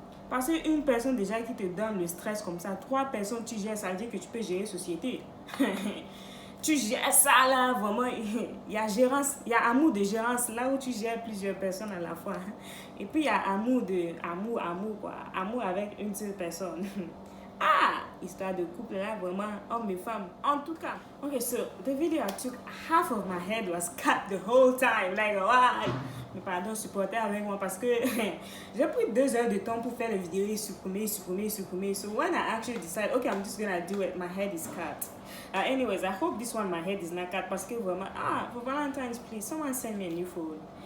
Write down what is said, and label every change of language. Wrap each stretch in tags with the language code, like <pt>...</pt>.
<fr>Parce qu'une personne déjà qui te donne le stress comme ça, 3 personnes tu gères, ça veut dire que tu peux gérer société. Tu gères ça là, vraiment. Il y a gérance, il y a amour de gérance là où tu gères plusieurs personnes à la fois. Et puis il y a amour quoi. Amour avec une seule personne. Histoire de couple là, vraiment, homme et femme. En tout cas,</fr> <en>okay, so the video I took, half of my head was cut the whole time. Like, wow.</en> <fr>Mais pardon, supportez avec moi parce que j'ai pris 2 heures de temps pour faire la vidéo et supprimer.</fr> <en>So when I actually decide, okay, I'm just gonna do it, my head is cut. Anyways, I hope this one, my head is not cut</en> <fr>parce que vraiment,</fr> <en>for Valentine's, please, someone send me a new phone.</en>